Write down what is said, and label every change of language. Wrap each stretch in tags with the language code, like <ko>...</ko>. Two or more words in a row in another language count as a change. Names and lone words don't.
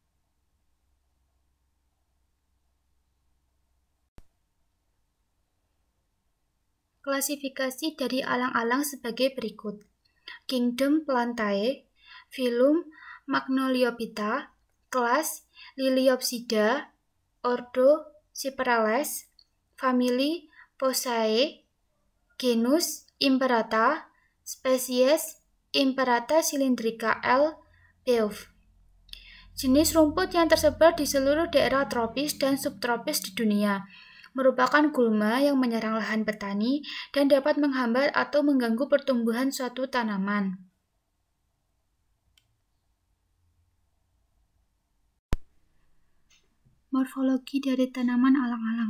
<id>Klasifikasi dari alang-alang sebagai berikut. Kingdom Plantae, Phylum Magnoliophyta, kelas Liliopsida, Ordo Cyperales, famili Poaceae, genus Imperata, spesies Imperata cylindrica L. Beauv. Jenis rumput yang tersebar di seluruh daerah tropis dan subtropis di dunia, merupakan gulma yang menyerang lahan petani dan dapat menghambat atau mengganggu pertumbuhan suatu tanaman. Morfologi dari tanaman alang-alang.</id>